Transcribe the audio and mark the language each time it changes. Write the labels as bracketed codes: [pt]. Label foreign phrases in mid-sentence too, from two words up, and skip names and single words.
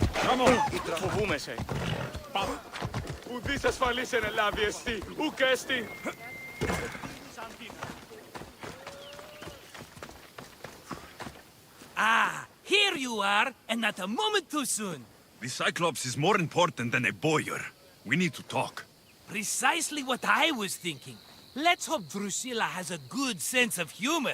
[en] Come on! [el] Φοβούμαι σε. Πάμε. Ουδής ασφαλής εν ελάβει εστί. Ουκ έστι. [en] Ah, here you are, and not a moment too soon. The Cyclops is more important than a boyar. We need to talk. Precisely what I was thinking. Let's hope Drusilla has a good sense of humor.